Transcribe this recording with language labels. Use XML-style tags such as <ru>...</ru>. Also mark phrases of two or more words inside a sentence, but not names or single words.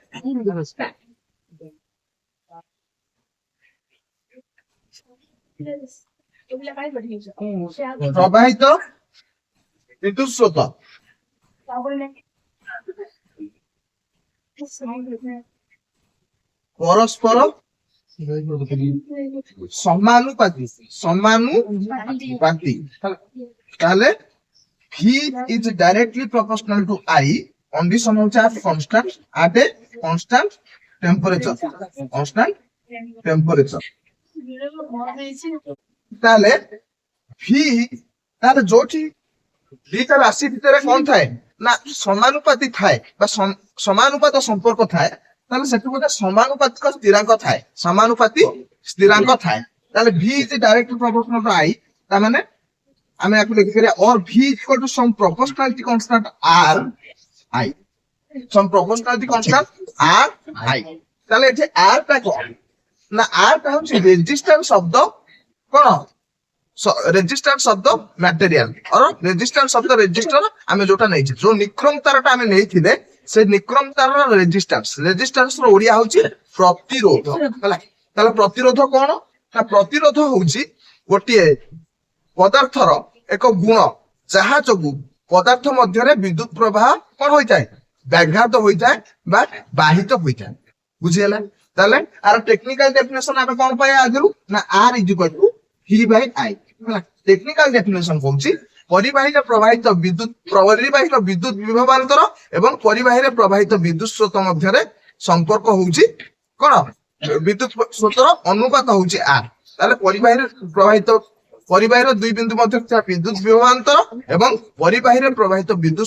<or>ପ୍ରବାହିତ ବିଦ୍ୟୁତ ସ୍ରୋତ ପରସ୍ପର ସମାନୁପାତି ତାହେଲେ</or> <en>V is directly proportional to I</en> <or>condition ହଉଛି</or> <en>at a constant temperature</en> <or>ତାହେଲେ V ତାହେଲେ ଯୋଉଠି ଦିଟା ରାଶି ଭିତରେ କଣ ଥାଏ ନା ସମାନୁପାତି ଥାଏ ବା ସମାନୁପାତ ସମ୍ପର୍କ ଥାଏ ତାହେଲେ ସେଠି ଗୋଟେ ସମାନୁପାତିକ ସ୍ଥିରାଙ୍କ ଥାଏ ତାହେଲେ</or> <en>V is directly proportional to I</en> <or>ତାମାନେ ଆମେ ୟାକୁ ଲେଖିପାରିବା</or> <en>or V is equal to some proportionality constant R I</en> <or>ତାହେଲେ ଏଠି R ଟା କଣ ନା R ଟା ହଉଛି ରେଜିଷ୍ଟାନ୍ସ ଶବ୍ଦ କଣ ରେଜିଷ୍ଟାନ୍ସ ଶବ୍ଦ</or> <en>material or resistance</en> <or>ଶବ୍ଦ ରେଜିଷ୍ଟର ଆମେ ଯୋଉଟା ନେଇଛେ ଯୋଉ ନିକ୍ରମ ତାରଟା ଆମେ ନେଇଥିଲେ ସେ ନିକ୍ରମ ତାରର ରେଜିଷ୍ଟାନ୍ସ ର ଓଡିଆ ହଉଛି ପ୍ରତିରୋଧ ହେଲା ତାହେଲେ ପ୍ରତିରୋଧ କଣ ନା ପ୍ରତିରୋଧ ହଉଛି ଗୋଟିଏ ପଦାର୍ଥର ଏକ ଗୁଣ ଯାହା ଯୋଗୁ ପଦାର୍ଥ ମଧ୍ୟରେ ବିଦ୍ୟୁତ ପ୍ରବାହ କଣ ହୋଇଥାଏ ବ୍ୟାଘାତ ହୋଇଥାଏ ବା ବାହିତ ହୋଇଥାଏ ବୁଝିହେଲା ତାହେଲେ ଆର</or> <en>technical definition</en> <or>ଆମେ କଣ ପାଇବା ଆଗରୁ ନା</or> <en>R is equal to V by I</en> <or>ହେଲା</or> <en>technical definition</en> <or>କହୁଛି ପରିବାହୀରେ ପ୍ରବାହିତ ବିଦ୍ୟୁତ ବିଭବାନ୍ତର ଏବଂ ପରିବାହୀରେ ପ୍ରବାହିତ ବିଦ୍ୟୁତ ସ୍ରୋତ ମଧ୍ୟରେ ସମ୍ପର୍କ ହଉଛି କଣ ବିଦ୍ୟୁତ ସ୍ରୋତର ଅନୁପାତ ହଉଛି R ତାହେଲେ ପରିବାହୀର ଦୁଇ ବିନ୍ଦୁ ମଧ୍ୟରେ ଥିବା ବିଦ୍ୟୁତ ବିଭବାନ୍ତର ଏବଂ ପରିବାହୀରେ ପ୍ରବାହିତ ବିଦ୍ୟୁତ</or>